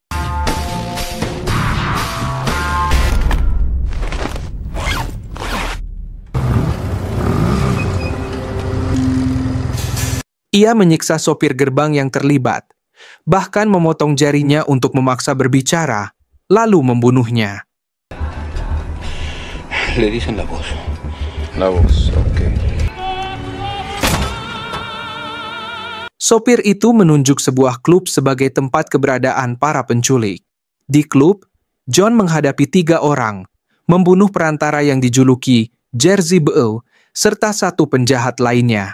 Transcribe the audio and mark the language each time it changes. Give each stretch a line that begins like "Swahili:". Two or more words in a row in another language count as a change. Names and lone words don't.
Indonesian: Ia menyiksa sopir gerbang yang terlibat, bahkan memotong jarinya untuk memaksa berbicara, lalu membunuhnya.
Spanish: Le dicen la voz. La voz, okay.
Indonesian: Sopir itu menunjuk sebuah klub sebagai tempat keberadaan para penculik. Di klub, John menghadapi 3 orang, membunuh perantara yang dijuluki Jersey Beau, serta 1 penjahat lainnya.